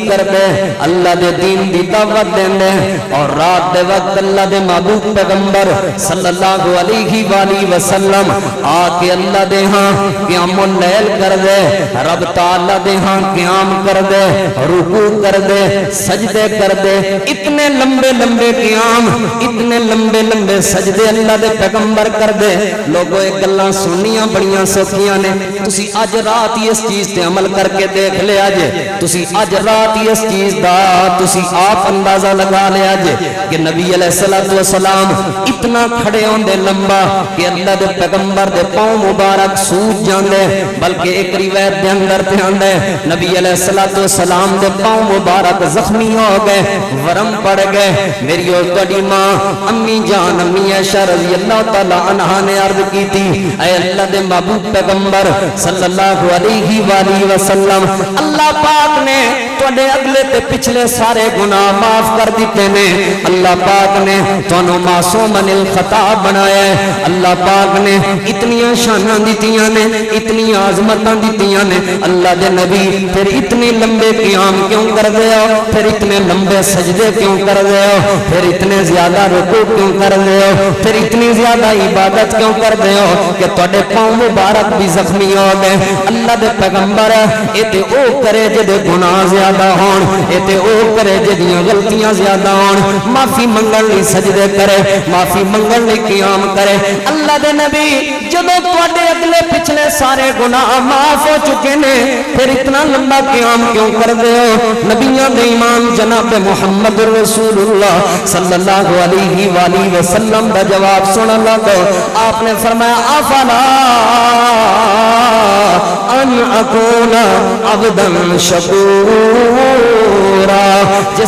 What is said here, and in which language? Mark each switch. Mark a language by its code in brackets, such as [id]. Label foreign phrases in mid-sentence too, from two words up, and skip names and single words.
[pa] کر دے، اللہ دے دین دی دعوت دے دے، اور رات دے وقت اللہ دے محبوب پیغمبر [ar] صلی اللہ علیہ وآلہ وسلم [pa] آ کے اللہ دے ہاں [ar] قیام اللیل [pa] کر دے، رب تعالیٰ دے ہاں قیام کر دے، رکوع کر دے، سجدے کر دے، اتنے لمبے لمبے قیام، اتنے لمبے لمبے سجدے اللہ دے پیغمبر کر دے۔ لوگوں ایک گلاں سنیاں بڑیاں سوکھیاں نے، تسی اج رات ہی اس چیز تے عمل کر کے دیکھ لیا جے، تسی اج رات ہی اس چیز دا تسی آپ اندازہ لگا لیا جے کہ نبی [ar] علیہ السلام [pa] اتنا کھڑے ہوندے لمبا کہ اللہ دے پیغمبر دے پاؤں مبارک سوج جاندے، بلکہ ایک روایت دے اندر تے آندے نبی [ar] علیہ السلام [pa] دے پاؤں مبارک زخمی ہو گئے، ورم پڑ گئے۔ میری اور تہاڈی ماں امی جان امی عائشہ [ar] رضی اللہ تعالی عنہا [pa] نے [ur] عرض کی تھی، [pa] اے اللہ دے محبوب پیغمبر [ar] صلی اللہ علیہ وآلہ [pa] وسلم، اللہ پاک نے تواڈے اگلے تے پچھلے سارے گناہ معاف کر دیتے نے، اللہ پاک نے تانوں معصوم [ar] من الخطا [pa] بنایا ہے، اللہ پاک نے اتنیاں شاناں دتیاں نے، اتنی عظمتاں دتیاں نے، اللہ دے نبی پھر اتنے لمبے قیام کیوں کر دے ہو، پھر اتنے لمبے سجدے کیوں کر دے ہو، پھر اتنے زیادہ رکوع کیوں کر دے ہو، پھر اتنی زیادہ عبادت کیوں کر دے ہو کہ تواڈے پاؤں مبارک بھی زخمی ہو گئے۔ اللہ دے پیغمبر اے تے او کرے جدے گناہ زیادہ ہون، اے تے او کرے جدیاں غلطیاں زیادہ ہون، معافی منگن لئی سجدے کرے، معافی منگن لئی قیام کرے۔ اللہ دے نبی جدوں تواڈے اگلے پچھلے سارے گناہ معاف ہو چکے نے، پھر اتنا لمبا قیام کیوں کر دے ہو؟ نبیوں دے امام جناب محمد رسول اللہ [ar] صلی اللہ علیہ وآلہ وسلم [pa] دا جواب سن لگو، آپ نے فرمایا [ar] افلا ان اکون عبدا شکورا، [pa] جس